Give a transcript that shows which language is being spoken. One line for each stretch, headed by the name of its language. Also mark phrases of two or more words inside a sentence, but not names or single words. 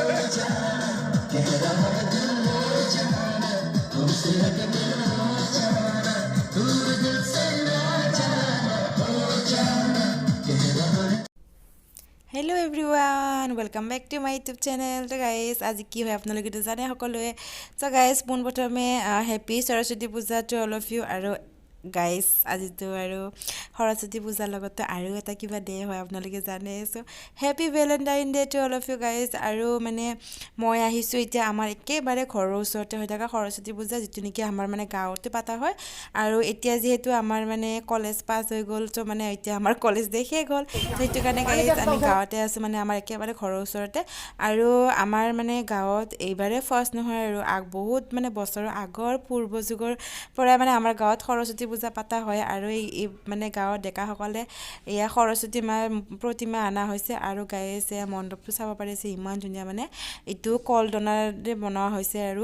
English: Hello everyone, welcome back to my YouTube channel. So guys,
Assamese: আজি কি হয় আপোনালোকে তো জানে সকলোৱে.
English: So guys,
Assamese: পোন প্ৰথমে
English: happy সৰস্বতী পূজা to all of you
Assamese: আৰু guys আজি তো আৰু সৰস্বতী পূজাৰ লগত আৰু এটা কিবা ডে হয় আপোনালোকে জানে.
English: So happy valentine day to all of you guys.
Assamese: আৰু মানে মই আহিছো এতিয়া আমাৰ একেবাৰে ঘৰৰ ওচৰতে হৈ থকা সৰস্বতী পূজা যিটো নেকি আমাৰ মানে গাঁৱতে পাতা হয় আৰু এতিয়া যেহেতু আমাৰ মানে কলেজ পাস হৈ গ'ল তো মানে এতিয়া আমাৰ কলেজ দেখে গ'ল সেইটো কাৰণে গাইজ আমি গাঁৱতে আছো মানে আমাৰ একেবাৰে ঘৰৰ ওচৰতে আৰু আমাৰ মানে গাঁৱত এইবাৰে ফাৰ্ষ্ট নহয় আৰু বহুত মানে বছৰৰ আগৰ পূৰ্ব যুগৰ পৰা মানে আমাৰ গাঁৱত সৰস্বতী পূজা পাতা হয় আৰু এই মানে গাঁৱৰ ডেকাসকলে এয়া সৰস্বতী মাৰ প্ৰতিমা আনা হৈছে আৰু গাইজ মণ্ডপটো চাব পাৰিছে ইমান ধুনীয়া মানে এইটো কলডনাৰে বনোৱা হৈছে